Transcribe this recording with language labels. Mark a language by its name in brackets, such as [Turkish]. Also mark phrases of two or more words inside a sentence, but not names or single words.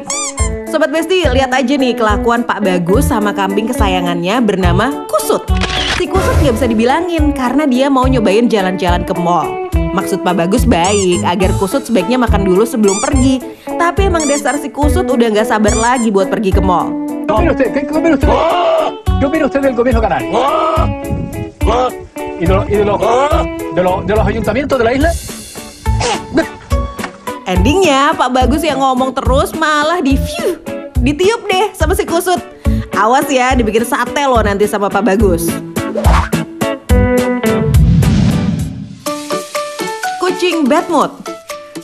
[Indonesian] Sobat Besti, lihat aja nih kelakuan Pak Bagus sama kambing kesayangannya bernama Kusut. Si Kusut gak bisa dibilangin karena dia mau nyobain jalan-jalan ke mall. Maksud Pak Bagus baik, agar Kusut sebaiknya makan dulu sebelum pergi. Tapi emang dasar si Kusut udah gak sabar lagi buat pergi ke mall. [Spanish] ¿Qué opina usted del gobierno canario? ¿Y de los ayuntamientos de la isla? [Indonesian] Endingnya Pak Bagus yang ngomong terus malah ditiup deh sama si Kusut. Awas ya, dibikin sate loh nanti sama Pak Bagus. Kucing [English] bad mood.